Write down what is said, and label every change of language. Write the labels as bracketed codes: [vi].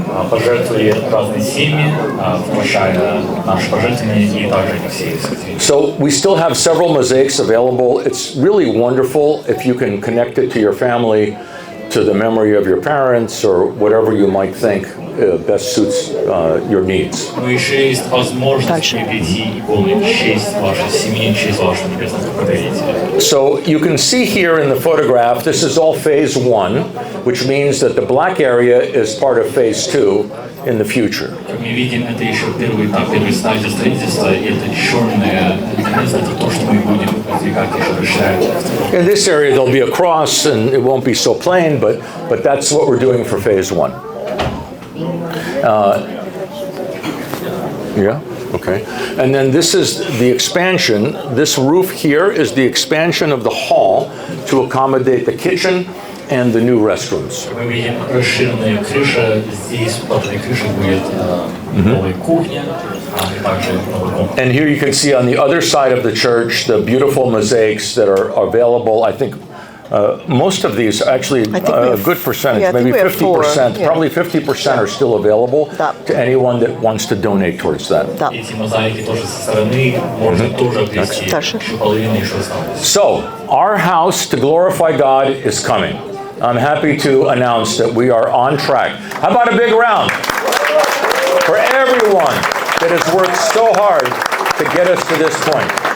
[ru] пожертвовали разные семьи, включая наши пожертвования и также Алексей. [en] So we still have several mosaics available. It's really wonderful if you can connect it to your family, to the memory of your parents, or whatever you might think best suits your needs. [ru] Но еще есть возможность приобрести иконы в честь вашей семьи, в честь вашего небесного покровителя. [en] So you can see here in the photograph, this is all phase 1, which means that the black area is part of phase 2 in the future. [ru] Как мы видим, это еще первый этап, первый стадия строительства, и это черное, это то, что мы будем продвигать еще расширять. [en] In this area there'll be a cross and it won't be so plain, but that's what we're doing for phase 1. Yeah, okay. And then this is the expansion. This roof here is the expansion of the hall to accommodate the kitchen and the new restrooms. [ru] Мы видим расширенная крыша, здесь под этой крышей будет новая кухня, и также новый комнат. [en] And here you can see on the other side of the church the beautiful mosaics that are available. I think most of these, actually a good percentage, maybe 50%, probably 50% are still available to anyone that wants to donate towards that. [ru] Эти мозаики тоже со стороны можно тоже обрести, еще половина еще осталось. [en] So, our house to glorify God is coming. I'm happy to announce that we are on track. How about a big round for everyone that has worked so hard to get us to this point?